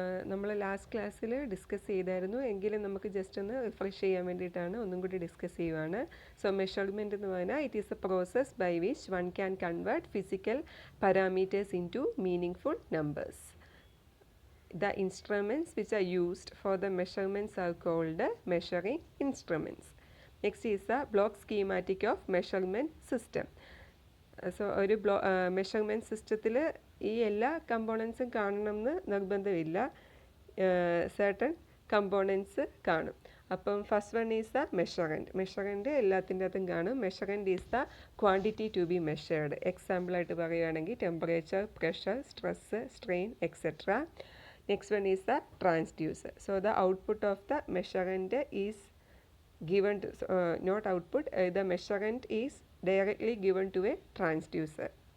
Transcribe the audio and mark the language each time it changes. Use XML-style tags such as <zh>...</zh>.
<ml>നമ്മൾ ലാസ്റ്റ് ക്ലാസ്സിൽ ഡിസ്കസ് ചെയ്തായിരുന്നു എങ്കിലും നമുക്ക് ജസ്റ്റ് ഒന്ന് റിഫ്രഷ് ചെയ്യാൻ വേണ്ടിയിട്ടാണ് ഒന്നും കൂടി ഡിസ്കസ് ചെയ്യുവാണ്.</ml> <en>so measurement</en> <ml>എന്ന് പറഞ്ഞാൽ</ml> <en>It is a process by which one can convert physical parameters into meaningful numbers. The instruments which are used for the measurements are called measuring instruments. Next is the block schematic of measurement system.</en> <ml>So ഒരു measurement സിസ്റ്റത്തിൽ ഈ എല്ലാ കമ്പോണൻസും കാണണമെന്ന് നിർബന്ധമില്ല, certain components കാണും.</ml> <en>അപ്പം first one is the measurand</en> <ml>എല്ലാത്തിൻ്റെ അകത്തും കാണും.</ml> <en>Measurand is the quantity to be measured.</en> <ml>എക്സാമ്പിളായിട്ട് പറയുകയാണെങ്കിൽ</ml> <en>Temperature, pressure, stress, strain etcetera. Next one is the transducer. So the output of the measurement is given to, not output, the measurement is directly given to a transducer.</en>